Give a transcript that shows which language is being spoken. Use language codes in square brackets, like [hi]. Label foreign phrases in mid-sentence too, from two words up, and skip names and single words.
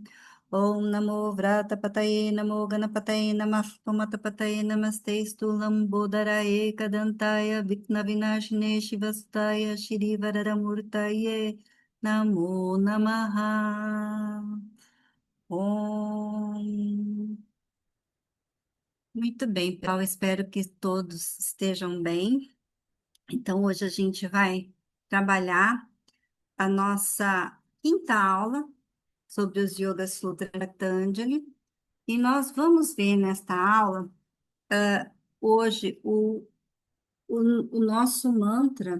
[sa] ॐ नमो व्रत पतये नमो गणपतये नमः पमतपतये नमस्ते स्तुलम् बोधराये कदन्ताय विघ्न विनाशिने शिवस्ताय श्री वररमूर्तये नमो नमः. Om. [pt] Muito bem, pessoal. Espero que todos estejam bem. Então, hoje a gente vai trabalhar a nossa quinta aula sobre os Yoga Sutras de Patanjali. E nós vamos ver nesta aula, hoje, o nosso mantra.